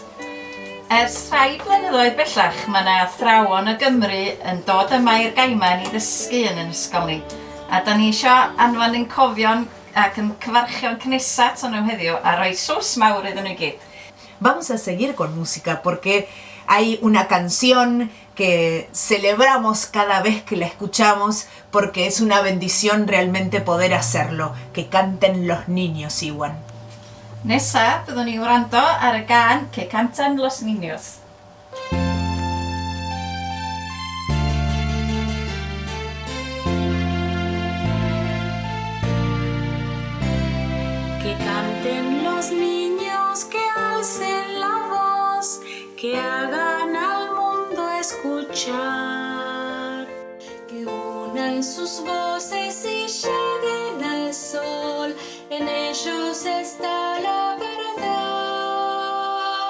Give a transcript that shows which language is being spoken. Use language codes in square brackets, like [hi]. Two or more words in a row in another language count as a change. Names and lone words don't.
[cy] Ers rhai blynyddoedd bellach, mae yna athrawon o Gymru yn dod yma i'r Gaiman I ddysgu yn yn ysgol ni. A da ni eisiau anfon ein cofion ac yn cyfarchio'n cnesat o'n nhw heddiw a rhoi sws mawr iddyn nhw gyd. [es] Vamos a seguir con música porque hay una canción que celebramos cada vez que la escuchamos porque es una bendición realmente poder hacerlo, que canten los niños, Iwan. [cy] Nesa, byddwn ni wrando ar y gan Que Canten Los Niños. [es] Que canten los niños, que alcen la voz, que hagan al mundo escuchar, que unan sus voces y lleguen al sol, en ellos está la verdad.